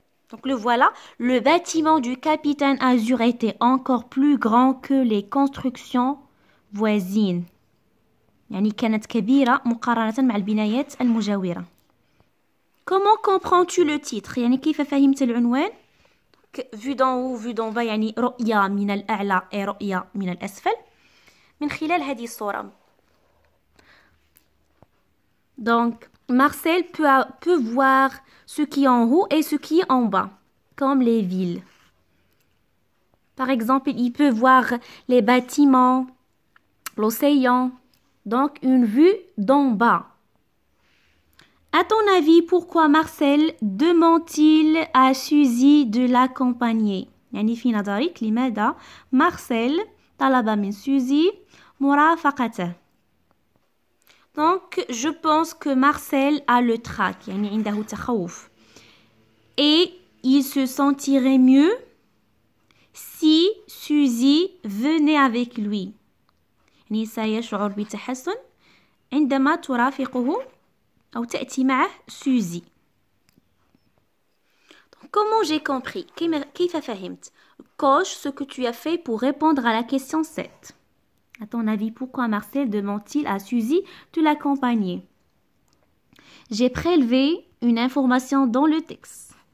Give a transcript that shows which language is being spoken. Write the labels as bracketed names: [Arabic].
[French] Donc le voilà, le bâtiment du capitaine Azur était encore plus grand que les constructions voisines. [Arabic] يعني كانت كبيرة مقارنة مع البنايات المجاورة. [French] Comment comprends-tu le titre؟ [Arabic] يعني كيف فهمت العنوان؟ [French] vu d'en haut, vu d'en bas [Arabic] يعني رؤية من الأعلى et رؤية من الأسفل من خلال هذه الصورة. [French] Donc Marcel peut voir ce qui est en haut et ce qui est en bas, comme les villes. Par exemple, il peut voir les bâtiments, l'océan, donc une vue d'en bas. À ton avis, pourquoi Marcel demande-t-il à Suzy de l'accompagner؟ [Arabic] يعني في نظرك لماذا مارسيل طلب من سوزي مرافقته؟ [French] Donc, je pense que Marcel a le trac, [Arabic] يعني عنده تخوف. [French] Et il se sentirait mieux si Suzy venait avec lui. [Arabic] يعني سيشعر بتحسن عندما ترافقه أو تأتي معه سوزي. [French] Donc, comment j'ai compris؟ [Arabic] كيف فهمت؟ [French] Coche ce que tu as fait pour répondre à la question 7. À ton avis, pourquoi Marcel demande-t-il à Suzy de l'accompagner? J'ai prélevé une information dans le texte.